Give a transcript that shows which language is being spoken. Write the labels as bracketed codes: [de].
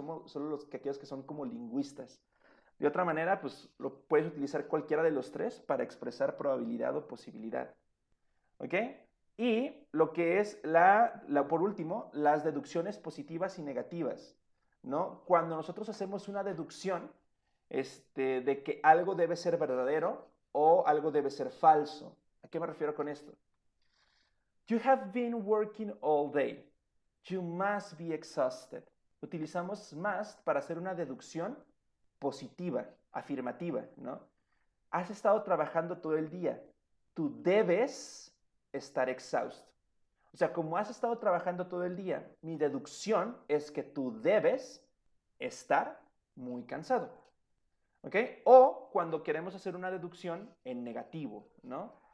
[es] Somos solo aquellos que son como lingüistas. De otra manera, pues lo puedes utilizar cualquiera de los tres para expresar probabilidad o posibilidad. ¿Ok? Y lo que es por último, las deducciones positivas y negativas, ¿no? Cuando nosotros hacemos una deducción de que algo debe ser verdadero o algo debe ser falso. ¿A qué me refiero con esto? [en] You have been working all day. You must be exhausted. [es] Utilizamos must para hacer una deducción positiva, afirmativa, ¿no? Has estado trabajando todo el día. Tú debes estar exhausto. O sea, como has estado trabajando todo el día, mi deducción es que tú debes estar muy cansado. ¿Ok? O cuando queremos hacer una deducción en negativo, ¿no?